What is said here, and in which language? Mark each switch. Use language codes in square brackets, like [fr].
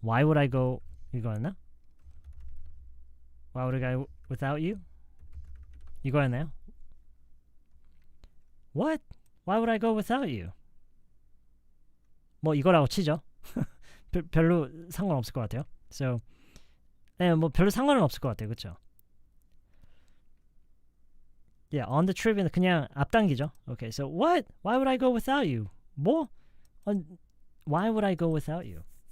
[en] Why would I go [ko] 이거였나? [en] Why would I go without you? [ko] 이거였나요? [en] What? Why would I go without you? [ko] 뭐 이거라고 치죠. 별로 상관없을 것 같아요. So 네, 뭐 별로 상관은 없을 것 같아요. 그렇죠? [en] Yeah, on the trip은 [ko] 그냥 앞당기죠. [en] Okay, so what? Why would I go without you? [ko] 뭐? [en] Why would I go without you?